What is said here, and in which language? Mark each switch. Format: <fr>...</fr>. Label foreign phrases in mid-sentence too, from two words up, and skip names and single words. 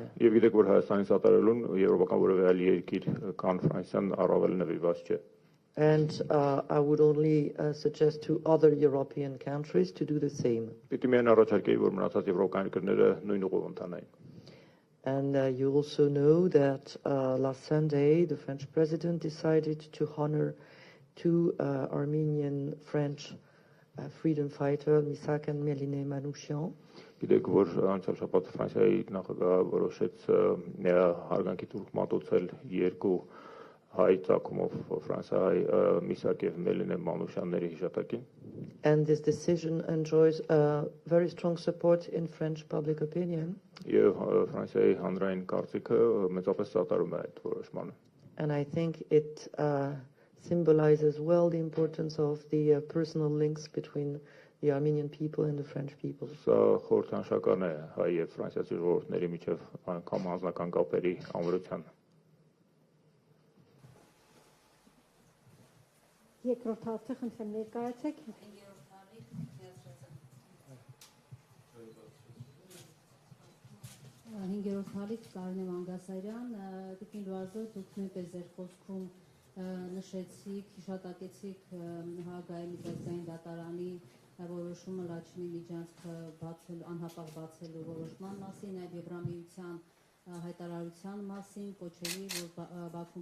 <hy>եւ գիտեք որ Հայաստանի սատարելուն եվրոպական որևէ այլ երկիր կան Ֆրանսիան առավել նվիրված չէ։</hy> <en>And I would only suggest to other European countries to do the same.</en> <hy>Պիտի միայն առաջարկեի որ մնացած եվրոպական երկրները նույն ուղով ընթանային։</hy> <en>And you also know that last Sunday the French president decided to honor two Armenian French freedom fighters, Misak and Meline Manouchian.</en> <hy>Գիտեք որ անցյալ շաբաթ Ֆրանսիայի նախագահը որոշեց հարգանքի թուրք մատուցել երկու հայ ցակումով Ֆրանսիայի Միսակ եւ Մելինե Մանուշյանների հիշատակին։</hy> <en>And this decision enjoys very strong support in French public opinion.</en> <hy>Եվ Ֆրանսիայի հանրային կարծիքը մեծապես սատարում է այդ որոշմանը։</hy> <en>And I think it symbolizes well the importance of the personal links between the Armenian people and the French people.</en> <hy>Սա խորհրդանշական է հայ եւ ֆրանսիացի ժողովուրդների միջև անգամ անձնական կապերի ամրությանը։ Երկրորդ հարցը խնդրեմ ներկայացեք։ Հինգերորդ հարից Կարինե Մանգասարյան, Տիկին Լուազո, դուք նույնպես ձեր խոսքում նշեցիք, հիշատակեցիք Հաագայի միջազգային դատարանի որոշումը Լաչինի միջանցքը անհապաղ բացելու որոշման մասին, այլ Եվրամիության հայտարարության մասին, կոչերի, որ Բաքուն</hy>